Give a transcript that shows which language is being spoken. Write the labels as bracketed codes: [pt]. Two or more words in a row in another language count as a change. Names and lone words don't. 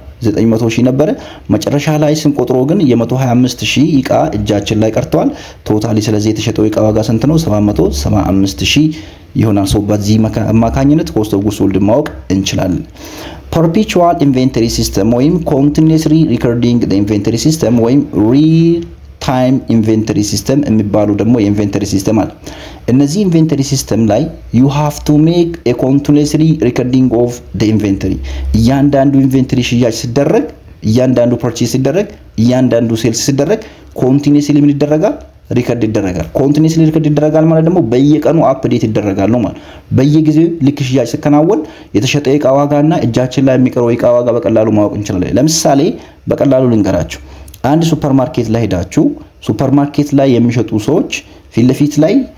[am] 900,000 ነበረ። መጨረሻ ላይ ስንቆጥሮ ግን የ125,000 እቃ እጃችን ላይ ቀርቷል ቶታሊ። ስለዚህ የተሸጠው እቃ ዋጋ ስንት ነው? 775,000 ይሆናል። ሰው በዚህ አማካኝነት [en] cost of good sold [am] ማወቅ እንችላለን። [en] perpetual inventory system [am] ወይም [en] continuously recording the inventory system [am] ወይም [en] real time inventory system [am] የሚባሉ ደግሞ የኢንቬንተሪ ሲስተም አለ። እነዚህ [en] inventory system [am] ላይ [en] you have to make a continuously recording of the inventory [am] እያንዳንዱ ኢንቬንተሪ ሽያጭ ሲደረግ እያንዳንዱ ፐርቼዝ ሲደረግ እያንዳንዱ ሴልስ ሲደረግ ኮንቲኒዩስሊ ምን ይደረጋል? ሪከርድ ይደረጋል። ኮንቲኒዩስሊ ሪከርድ ይደረጋል ማለት ደግሞ በየቀኑ አፕዴት ይደረጋል ነው ማለት። በየጊዜው ልክ ሽያጭ ሲከናወን የተሸጠ እቃ ዋጋና እጃችን ላይ የሚቀረው እቃ ዋጋ በቀላሉ ማወቅ እንችላለን። ለምሳሌ በቀላሉ ልንገራችሁ። አንድ ሱፐርማርኬት ላይ ሄዳችሁ ሱፐርማርኬት ላይ የሚሸጡ ሰዎች ፊት ለፊት ላይ